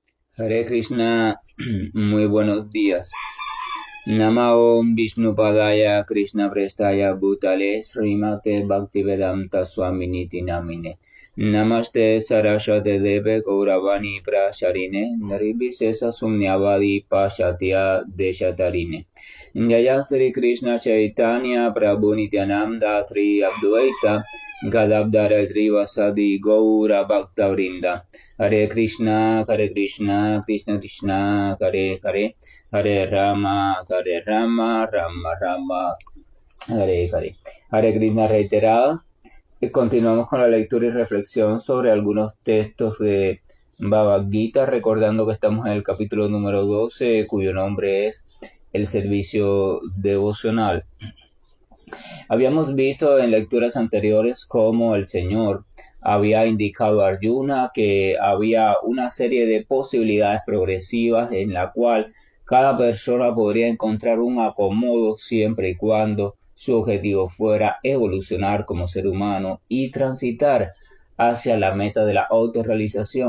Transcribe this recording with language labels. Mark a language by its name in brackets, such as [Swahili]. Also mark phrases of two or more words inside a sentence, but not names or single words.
[Sanskrit] हरे कृष्ण, [Spanish] muy buenos días. [Sanskrit] नम ॐ विष्णुपादाय कृष्ण प्रेष्ठाय भूतले श्रीमते भक्तिवेदान्त स्वामिनिति नामिने. नमस्ते सारस्वते देवे गौरवाणी प्रचारिणे निर्विशेष शून्यवादि पाश्चात्य देशतारिणे. जय श्री कृष्ण चैतन्य प्रभु नित्यानन्द श्री अद्वैत गदाधर श्रीवासादि गौर भक्तवृन्द. हरे कृष्ण कृष्ण कृष्ण हरे हरे हरे राम राम राम हरे हरे. हरे कृष्ण [Spanish] reiterado. Y continuamos con la lectura y reflexión sobre algunos textos de Bhagavad Gita, recordando que estamos en el capítulo número 12, cuyo nombre es El servicio devocional. Habíamos visto en lecturas anteriores cómo el Señor había indicado a Arjuna que había una serie de posibilidades progresivas en la cual cada persona podría encontrar un acomodo siempre y cuando su objetivo fuera evolucionar como ser humano y transitar hacia la meta de la autorrealización.